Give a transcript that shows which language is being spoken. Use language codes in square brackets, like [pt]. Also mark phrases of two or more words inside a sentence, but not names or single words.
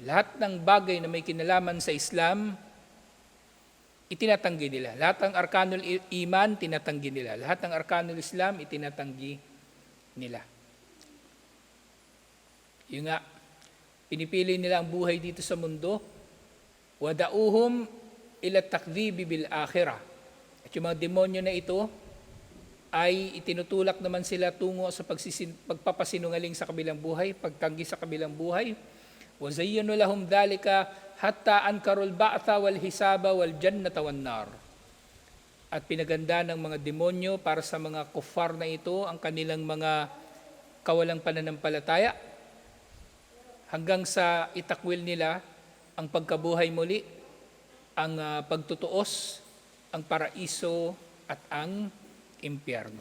[tl] Lahat ng bagay na may kinalaman sa Islam, itinatanggi nila. Lahat ng [ar] أركان الإيمان, [tl] tinatanggi nila. Lahat ng [ar] أركان الإسلام, [tl] itinatanggi nila. Yung nga, pinipili nila ang buhay dito sa mundo, [ar] وَدَعَوْهُمْ إِلَى التَّكْذِيبِ بِالْآخِرَةِ. [tl] At yung mga demonyo na ito, ay itinutulak naman sila tungo sa pagpapasinungaling sa kabilang buhay, pagtanggi sa kabilang buhay. [ar] وَزَيَّنُوا لَهُمْ ذَلِكَ حَتَّى أَنْكَرُوا الْبَعْثَ وَالْحِسَابَ وَالْجَنَّةَ وَالنَّارَ. [tl] At pinaganda ng mga demonyo para sa mga kuffar na ito ang kanilang mga kawalang pananampalataya hanggang sa itakwil nila ang pagkabuhay muli, ang pagtutuos, ang paraiso at ang impyerno.